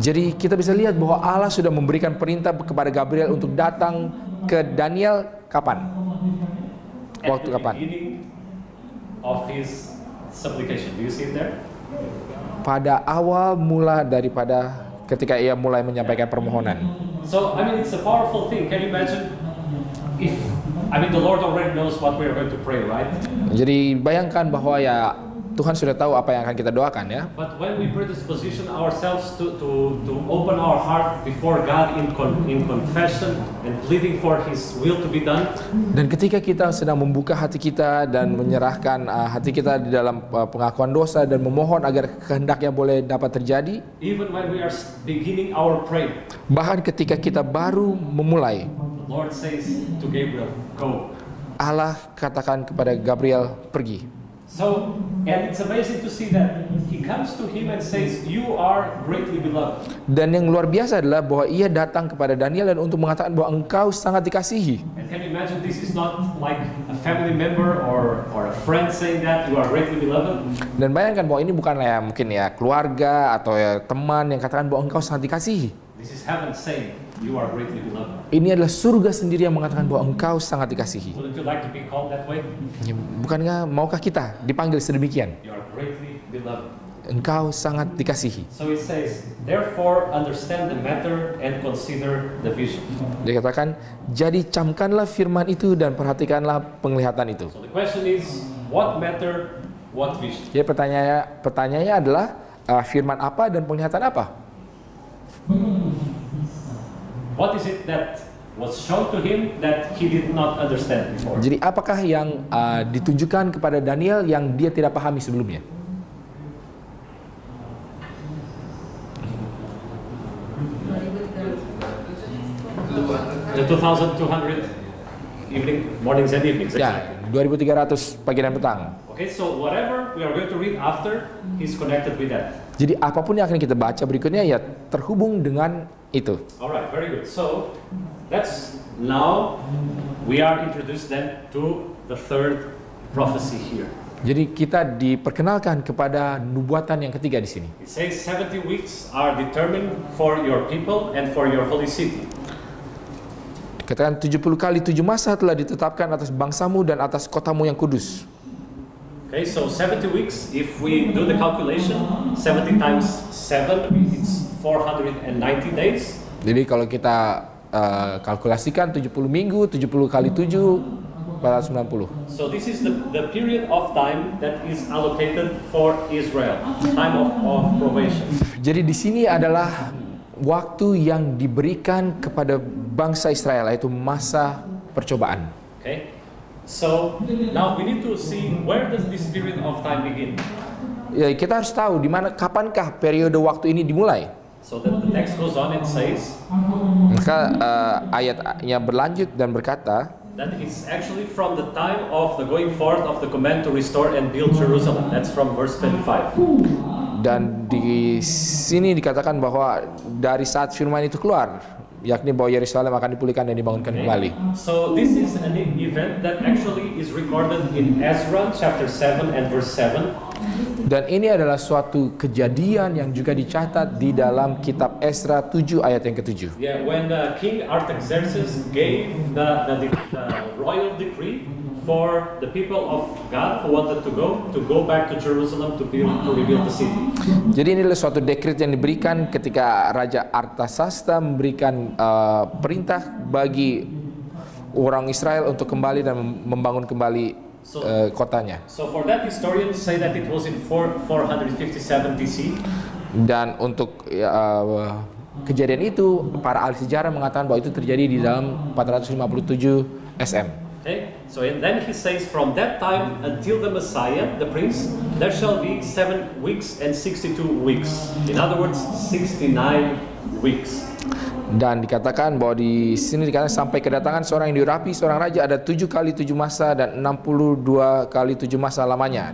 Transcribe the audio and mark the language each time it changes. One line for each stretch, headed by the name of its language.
Indonesian: Jadi kita bisa lihat bahwa Allah sudah memberikan perintah kepada Gabriel untuk datang ke Daniel kapan? Waktu kapan?
English: At the beginning of his supplication. Do you see it there?
Indonesian: Pada awal mula daripada ketika ia mulai menyampaikan permohonan.
English: So I mean, it's a powerful thing. Can you imagine if the Lord already knows what we are going to pray, right?
Indonesian: Jadi bayangkan bahwa ya Tuhan sudah tahu apa yang akan kita doakan ya.
English: But when we predisposition ourselves to open our heart before God in confession and pleading for His will to be done.
Indonesian: Dan ketika kita sedang membuka hati kita dan menyerahkan hati kita di dalam pengakuan dosa dan memohon agar kehendaknya boleh dapat terjadi.
English: Even when we are beginning our prayer.
Indonesian: Bahkan ketika kita baru memulai.
English: Lord says to Gabriel, go.
Indonesian: Allah katakan kepada Gabriel, pergi.
English: So, and it's amazing to see that he comes to him and says, you are greatly beloved.
Indonesian: Dan yang luar biasa adalah bahwa ia datang kepada Daniel dan untuk mengatakan bahwa engkau sangat dikasihi.
English: And can you imagine, this is not like a family member or a friend saying that you are greatly beloved.
Indonesian: Dan bayangkan bahwa ini bukanlah ya mungkin ya keluarga atau ya teman yang katakan bahwa engkau sangat dikasihi.
English: This is heaven saying, you are greatly beloved.
Indonesian: Ini adalah surga sendiri yang mengatakan bahwa engkau sangat dikasihi.
English: Wouldn't you like to be called that way?
Indonesian: Ya, bukankah maukah kita dipanggil sedemikian?
English: You are greatly beloved.
Indonesian: Engkau sangat dikasihi.
English: So it says, therefore understand the matter and consider the vision.
Indonesian: Dia katakan, jadi camkanlah firman itu dan perhatikanlah penglihatan itu.
English: So the question is, what matter, what vision?
Indonesian: Jadi pertanyaannya adalah firman apa dan penglihatan apa?
English: What is it that was shown to him that he did not understand before?
Indonesian: Jadi apakah yang ditunjukkan kepada Daniel yang dia tidak pahami sebelumnya?
English: The 2,200 mornings and evenings.
Indonesian: Ya, 2.300 pagi dan petang.
English: Okay, so whatever we are going to read after is connected with that.
Indonesian: Jadi apapun yang akan kita baca berikutnya ya terhubung dengan itu.
English: Alright, very good. So that's now we are introduced then to the third prophecy here.
Indonesian: Jadi kita diperkenalkan kepada nubuatan yang ketiga di sini.
English: It says 70 weeks are determined for your people and for your holy city.
Indonesian: Katakan 70 kali 7 masa telah ditetapkan atas bangsamu dan atas kotamu yang kudus.
English: Okay, so 70 weeks, if we do the calculation, 70 times 7, it's 490 days.
Indonesian: Jadi kalau kita kalkulasikan 70 minggu, 70 kali 7, 490.
English: So this is the period of time that is allocated for Israel, time of probation.
Indonesian: Jadi di sini adalah waktu yang diberikan kepada bangsa Israel, yaitu masa percobaan.
English: Okay, so now we need to see where does this period of time begin.
Indonesian: Ya, kita harus tahu di mana, kapankah periode waktu ini dimulai.
English: So the text goes on and says
Indonesian: Maka ayatnya berlanjut dan berkata
English: that it's actually from the time of the going forth of the command to restore and build Jerusalem. That's from verse 25.
Indonesian: dan di sini dikatakan bahwa dari saat firman itu keluar, yakni bahwa Yerusalem akan dipulihkan dan dibangunkan kembali.
English: So this is an event that actually is recorded in Ezra chapter 7 and verse 7.
Indonesian: Dan ini adalah suatu kejadian yang juga dicatat di dalam kitab Ezra 7 ayat yang ke-7.
English: Yeah, when King Artaxerxes gave the royal decree for the people of God who wanted to go back to Jerusalem to rebuild the city.
Indonesian: Jadi ini adalah suatu dekret yang diberikan ketika Raja Artasasta memberikan perintah bagi orang Israel untuk kembali dan membangun kembali kotanya.
English: So for that, historians say that it was in 457 BC.
Indonesian: Dan untuk kejadian itu, para ahli sejarah mengatakan bahwa itu terjadi di dalam 457 SM.
English: Okay, so and then he says, from that time until the Messiah, the Prince, there shall be 7 weeks and 62 weeks. In other words, 69 weeks.
Indonesian: Dan dikatakan bahwa di sini dikatakan sampai kedatangan seorang yang diurapi, seorang raja, ada 7 kali 7 masa dan 62 kali 7 masa lamanya.